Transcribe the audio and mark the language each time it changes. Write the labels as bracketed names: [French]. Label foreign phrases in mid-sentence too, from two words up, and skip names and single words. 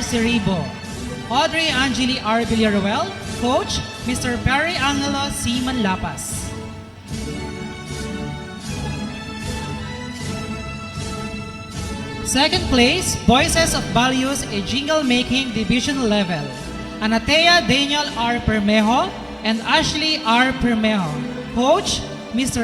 [English] Ceribo, Audrey Angeli R. Villaruel, Coach, Mr. Perry Angelo C. Manlapas. Second place, Voices of Values, a jingle making division level, Anatea Daniel R. Permejo and Ashley R. Permejo. Coach, Mr.